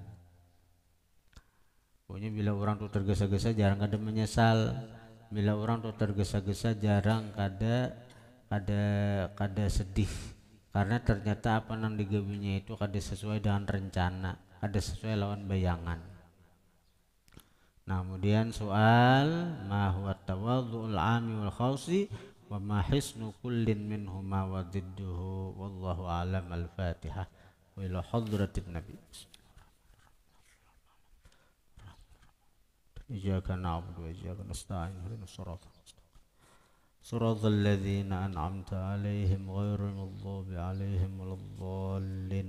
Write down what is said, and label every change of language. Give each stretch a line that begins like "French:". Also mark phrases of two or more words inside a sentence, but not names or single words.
Banjar: Pokoknya bila orang tuh tergesa-gesa jarang kada menyesal, bila orang tuh tergesa-gesa jarang kada sedih, karena ternyata apa nang digawinya itu kada sesuai dengan rencana, ada sesuai lawan bayangan. Nah, kemudian soal
Arabic: ما هو تواضع العامي والخاص وما حسن كل منهما وضده، والله أعلم. Al-Fatihah. وإلى حضرة النبي. إياك نعبد وإياك نستعين، اهدنا الصراط المستقيم. صراط الذين أنعمت عليهم غير المغضوب عليهم ولا الضالين.